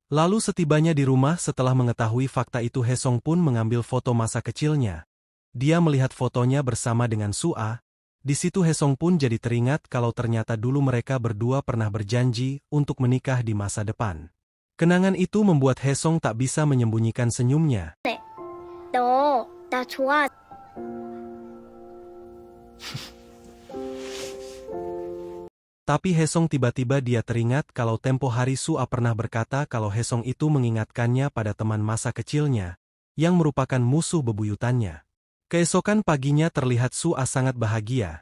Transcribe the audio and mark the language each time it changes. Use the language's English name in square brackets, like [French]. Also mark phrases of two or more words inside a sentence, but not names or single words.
[Indonesian] Lalu setibanya di rumah setelah mengetahui fakta itu Hesong pun mengambil foto masa kecilnya. Dia melihat fotonya bersama dengan Sua. Di situ Hesong pun jadi teringat kalau ternyata dulu mereka berdua pernah berjanji untuk menikah di masa depan. Kenangan itu membuat Hesong tak bisa menyembunyikan senyumnya. [Korean] 너, 나 좋아. [Indonesian] Tapi Hesong tiba-tiba dia teringat kalau tempo hari Sua pernah berkata kalau Hesong itu mengingatkannya pada teman masa kecilnya, yang merupakan musuh bebuyutannya. Keesokan paginya terlihat Sua sangat bahagia.